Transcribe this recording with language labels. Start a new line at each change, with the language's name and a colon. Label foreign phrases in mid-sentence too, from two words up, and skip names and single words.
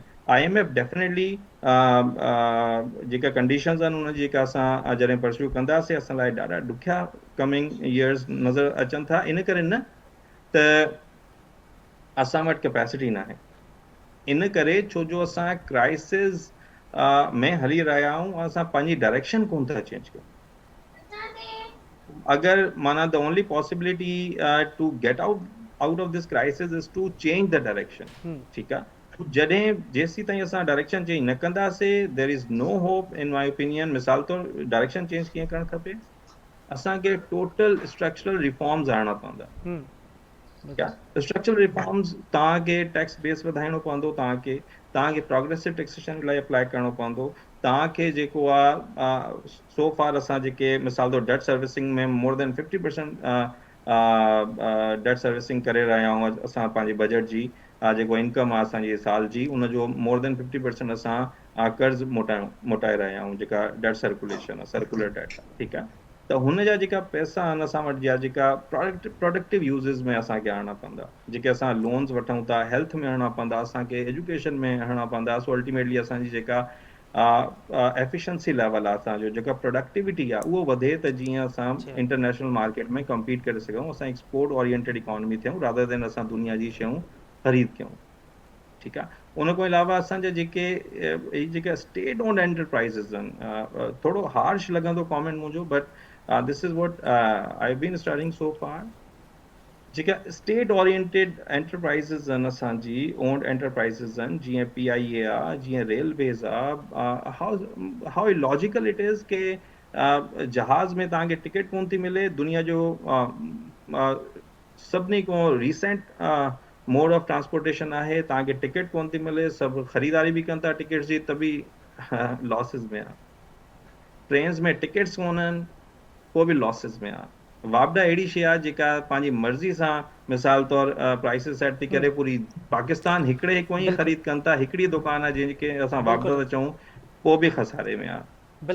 Sindhi: IMF डेफिनेटली जेका कंडीशंस आहिनि उनजी जेका असां जॾहिं परस्यू कंदासीं, असां लाइ ॾाढा ॾुखिया
English: coming years
Sindhi: नज़र अचनि था। इन करे न त असां वटि कैपेसिटी न आहे, इन करे छो जो असां क्राइसिस में हली रहिया आहियूं, असां पंहिंजी डायरेक्शन कोन था चेंज कयूं। अगरि माना
English: the only possibility to get out of this crisis is to change the direction,
Sindhi: ठीकु आहे। जेसीं ताईं असां
English: direction change
Sindhi: न कंदासीं,
English: there is no hope in my opinion.
Sindhi: मिसाल तौर
English: direction change
Sindhi: कीअं करणु खपे, असांखे
English: total structural reforms
Sindhi: आणणा पवंदा।
English: structural reforms,
Sindhi: तव्हांखे
English: tax base
Sindhi: वधाइणो पवंदो, तव्हांखे
English: progressive taxation
Sindhi: लाइ अप्लाई करिणो पवंदो, तव्हांखे जेको आहे
English: so far
Sindhi: असां जेके मिसाल तौर
English: debt servicing
Sindhi: में
English: more than 50% debt servicing
Sindhi: करे रहिया आहियूं असां पंहिंजे बजट जी, जेको इनकम आहे असांजी साल जी, उनजो
English: more than 50%
Sindhi: असां कर्ज़ मोटाए रहिया आहियूं, जेका
English: debt circulation
Sindhi: आहे,
English: circular debt
Sindhi: आहे, ठीकु आहे। त हुन जा जेका पैसा आहिनि असां वटि, जा जेका
English: productive uses
Sindhi: में असांखे आणणा पवंदा, जेके असां लोन्स वठूं था, हेल्थ में हणणा पवंदा, असांखे एजुकेशन में हणणा पवंदा। सो अल्टीमेटली असांजी जेका
English: efficiency level
Sindhi: आहे, असांजो जेका प्रोडक्टिविटी आहे, उहो वधे, त जीअं असां
English: international market
Sindhi: में कम्पीट करे सघूं, असां
English: export oriented economy
Sindhi: थियूं
English: rather than
Sindhi: असां दुनिया जी शयूं ख़रीद कयूं, ठीकु आहे। उन खां अलावा असांजा जेके
English: state owned enterprises
Sindhi: आहिनि, थोरो हार्श लॻंदो कॉमेंट मुंहिंजो,
English: but this is what I have been studying so far.
Sindhi: जेका
English: state oriented enterprises
Sindhi: आहिनि, असांजी
English: owned enterprises
Sindhi: आहिनि, जीअं PIA आहे, जीअं रेलवेज़ आहे,
English: how logical it is
Sindhi: के जहाज़ में तव्हांखे टिकट कोन थी मिले, दुनिया जो सभिनी खां
English: recent mode of transportation
Sindhi: आहे, तव्हांखे टिकट कोन थी मिले, सभु ख़रीदारी बि कनि था टिकट्स जी, त बि लॉसिस में आहे। ट्रेन्स में टिकट्स कोन आहिनि, पोइ बि लॉसिस में आहे। वापडा अहिड़ी शइ आहे जेका पंहिंजी मर्ज़ी सां मिसाल तौर
English: prices set
Sindhi: थी करे, पूरी पाकिस्तान हिकिड़े को ई ख़रीद कनि था, हिकिड़ी दुकान आहे जंहिंखे असां वापडो था चऊं, पोइ बि खसारे में आहे।